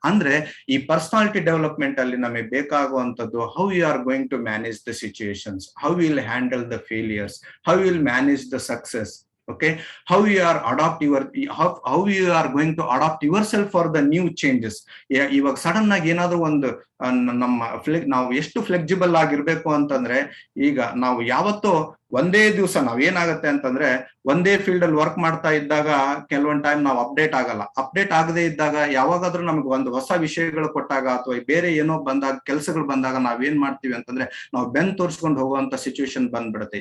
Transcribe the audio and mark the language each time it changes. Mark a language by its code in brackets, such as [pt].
[kn] ಅಂದ್ರೆ ಈ personality development ಅಲ್ಲಿ ನಮಗೆ ಬೇಕಾಗುವಂತದ್ದು, [en] How you are going to manage the situations, how will handle the failures, how will manage the success. Okay, how you are how you are going to adopt yourself for the new changes. [kn] ಇವಾಗ sudden ಆಗಿ ಏನಾದ್ರು ಒಂದು ನಾವು ಎಷ್ಟು flexible ಆಗಿರ್ಬೇಕು ಅಂತಂದ್ರೆ, ಈಗ ನಾವು ಯಾವತ್ತೋ ಒಂದೇ ದಿವಸ ನಾವೇನಾಗತ್ತೆ ಅಂತಂದ್ರೆ, ಒಂದೇ ಫೀಲ್ಡ್ ಅಲ್ಲಿ ವರ್ಕ್ ಮಾಡ್ತಾ ಇದ್ದಾಗ ಕೆಲವೊಂದ್ ಟೈಮ್ ನಾವು ಅಪ್ಡೇಟ್ ಆಗಲ್ಲ. ಅಪ್ಡೇಟ್ ಆಗದೆ ಇದ್ದಾಗ ಯಾವಾಗಾದ್ರೂ ನಮ್ಗೆ ಒಂದು ಹೊಸ ವಿಷಯಗಳು ಕೊಟ್ಟಾಗ, ಅಥವಾ ಬೇರೆ ಏನೋ ಬಂದಾಗ, ಕೆಲಸಗಳು ಬಂದಾಗ ನಾವೇನ್ ಮಾಡ್ತೀವಿ ಅಂತಂದ್ರೆ, ನಾವು ಬೆನ್ ತೋರ್ಸ್ಕೊಂಡು ಹೋಗುವಂತ ಸಿಚುವೇಶನ್ ಬಂದ್ಬಿಡುತ್ತೆ.